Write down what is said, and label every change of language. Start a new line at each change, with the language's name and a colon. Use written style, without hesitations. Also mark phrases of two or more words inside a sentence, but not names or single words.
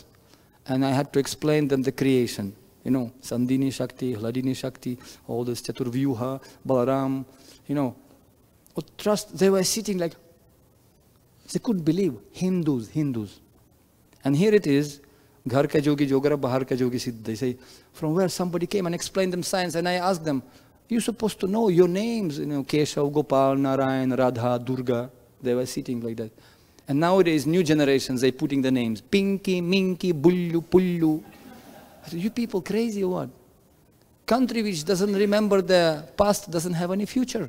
English: And I had to explain them the creation. You know, Sandini Shakti, Hladini Shakti, all this Chaturvyuha, Balaram, you know. Trust, they were sitting like, they couldn't believe, Hindus. And here it is,
Hindi: घर का जोगी जोगड़ा, बाहर का जोगी सिद्ध.
English: They say, from where somebody came and explained them science, and I asked them, you're supposed to know your names, you know, Keshav, Gopal, Narayan, Radha, Durga. They were sitting like that. And nowadays, new generations, they're putting the names, Pinky, Minky, Bullu, Pullu. I said, you people crazy or what? Country which doesn't remember the past doesn't have any future.